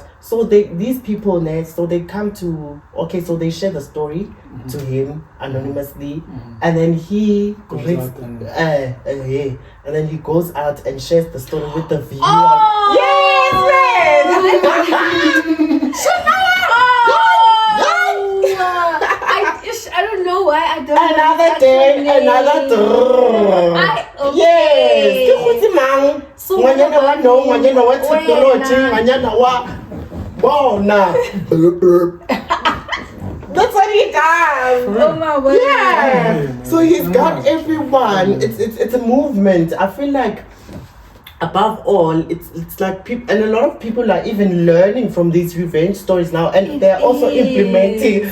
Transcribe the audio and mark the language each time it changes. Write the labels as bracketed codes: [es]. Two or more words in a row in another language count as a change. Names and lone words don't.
[en] So these people next, so they come to so they share the story to him anonymously, and then he reads, and then he goes out and shares the story with the viewer. Oh! Yes, I don't know why I don't. Another day, another yes. [tn] Goitse Mang. Ngwanyana wa no, ngwanyana wa technology, ngwanyana wa bona. [en] That's what he does. Oh my word. Yeah. So he's got everyone. It's a movement. I feel like above all, it's like people, and a lot of people are even learning from these revenge stories now, and they're also implementing.